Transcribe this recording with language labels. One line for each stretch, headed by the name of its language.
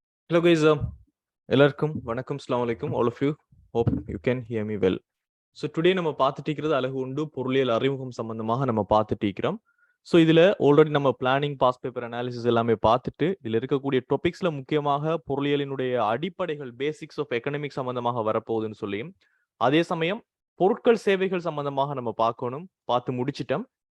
English: Hello guys,
Tamil: எல்லாருக்கும் வணக்கம்.
Arabic: அஸ்ஸலாமு அலைக்கும்.
English: All of you, hope you can hear me well. So today
Tamil: நம்ம பார்த்துட்டு இருக்கிறது அழகு உண்டு பொருளியல் அறிமுகம் சம்பந்தமாக நம்ம பார்த்துட்டு இருக்கிறோம். ஸோ இதுல ஆல்ரெடி நம்ம பிளானிங், பாஸ் பேப்பர் அனாலிசிஸ் எல்லாமே பார்த்துட்டு இதுல இருக்கக்கூடிய டாபிக்ஸ்ல முக்கியமாக பொருளியலினுடைய அடிப்படைகள், பேசிக்ஸ் ஆஃப் எக்கனாமிக் சம்பந்தமாக வரப்போகுதுன்னு சொல்லியும், அதே சமயம் பொருட்கள் சேவைகள் சம்பந்தமாக நம்ம பார்த்து முடிச்சிட்டோம்.